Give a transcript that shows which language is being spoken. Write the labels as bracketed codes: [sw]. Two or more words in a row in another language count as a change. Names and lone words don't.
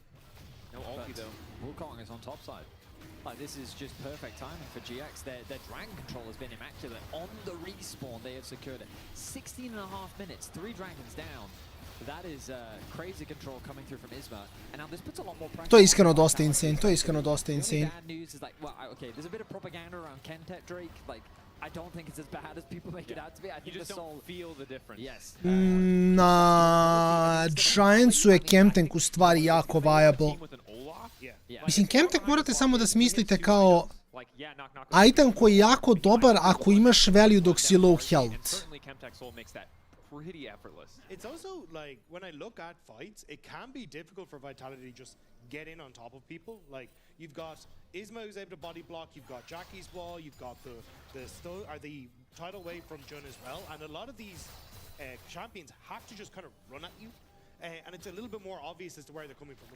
[en] No ulti though. Wukong is on top side. This is just perfect timing for GX. Their dragon control has been immaculate. On the respawn, they have secured it. 16.5 minutes, 3 dragons down. That is crazy control coming through from Isma, and now this puts a lot more pressure. [sr] To je iskreno dosta insane, to je iskreno dosta insane. [en] Bad news is like, well, okay, there's a bit of propaganda around Kentet Drake. Like, I don't think it's as bad as people make it out to be. I think you just the Soul don't feel the difference. Yes. [sr] Na Giantsu je Chemtank u stvari jako viable. Mislim, Chemtank morate samo da smislite kao item koji je jako dobar ako imaš value dok si [en] low health. Pretty effortless. It's also like when I look at fights, it can be difficult for Vitality to just get in on top of people. Like you've got Isma who's able to body block, you've got Jackie's wall, you've got the tidal wave from Jun as well, and a lot of these champions have to just kind of run at you, and it's a little bit more obvious as to where they're coming from.